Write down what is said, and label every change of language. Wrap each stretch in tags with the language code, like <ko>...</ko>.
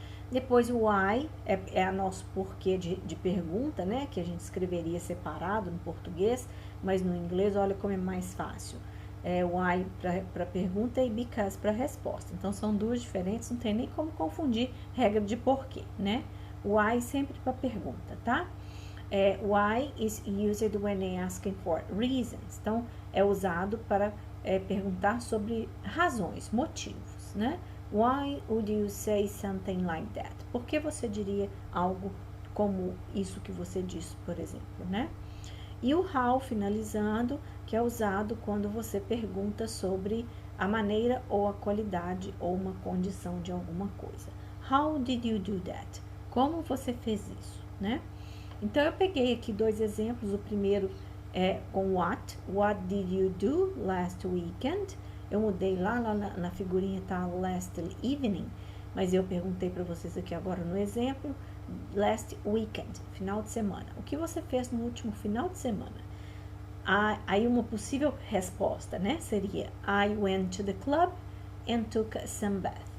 <pt>Depois o why é a nosso porquê de pergunta, né? Que a gente escreveria separado no português, mas no inglês, olha como é mais fácil. Why para pergunta e because para resposta. Então, são duas diferentes, não tem nem como confundir regra de porquê, né? Why sempre para pergunta, tá?</pt> <en>Why is used when asking for reasons.</en> <pt>Então, é usado para perguntar sobre razões, motivos, né?</pt> <en>Why would you say something like that?</en> <pt>Por que você diria algo como isso que você disse, por exemplo, né? E o how, finalizando, que é usado quando você pergunta sobre a maneira ou a qualidade ou uma condição de alguma coisa.</pt> <en>How did you do that?</en> <pt>Como você fez isso, né? Então, eu peguei aqui dois exemplos. O primeiro é com what.</pt> <en>What did you do last weekend?</en> <pt>Eu mudei lá na figurinha, tá last evening, mas eu perguntei para vocês aqui agora no exemplo, last weekend, final de semana. O que você fez no último final de semana? Aí uma possível resposta, né, seria</pt> <en>I went to the club and took some bath.</en>